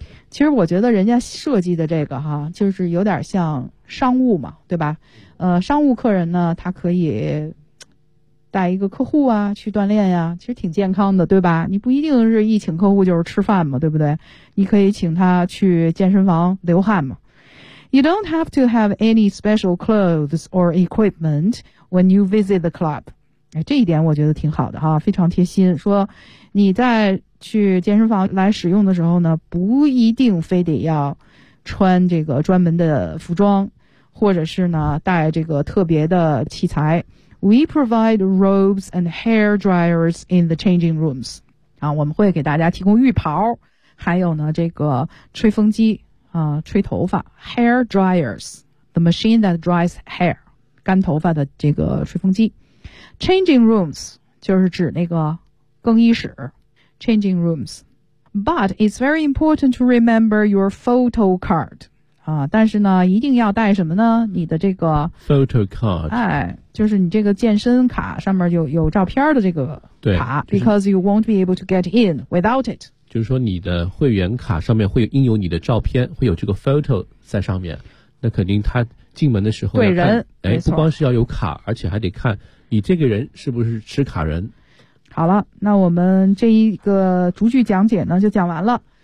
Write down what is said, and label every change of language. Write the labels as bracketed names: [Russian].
[Chinese] 其实我觉得人家设计的这个哈，就是有点像商务嘛，对吧？商务客人呢，他可以带一个客户啊去锻炼呀，其实挺健康的，对吧？你不一定是一请客户就是吃饭嘛，对不对？你可以请他去健身房流汗嘛。 [English] You don't have to have any special clothes or equipment when you visit the club. [Chinese] 这一点我觉得挺好的哈，非常贴心。说你在去健身房来使用的时候呢，不一定非得要穿这个专门的服装，或者是呢带这个特别的器材。 [English] We provide robes and hair dryers in the changing rooms. [Chinese] 啊，我们会给大家提供浴袍，还有呢这个吹风机。吹头发 , hair dryers, the machine that dries hair, 干头发的这个吹风机。 Changing rooms, 就是指那个更衣室 ,changing rooms. [English] But it's very important to remember your photo card, 但是呢一定要带什么呢，你的这个 photo card, [Chinese] 哎，就是你这个健身卡上面有照片的这个卡，对、就是、 [English] because you won't be able to get in without it. [Chinese] 就是说你的会员卡上面会印有你的照片，会有这个 photo 在上面，那肯定他进门的时候对人，哎，不光是要有卡，而且还得看你这个人是不是持卡人。好了，那我们这一个逐句讲解呢就讲完了。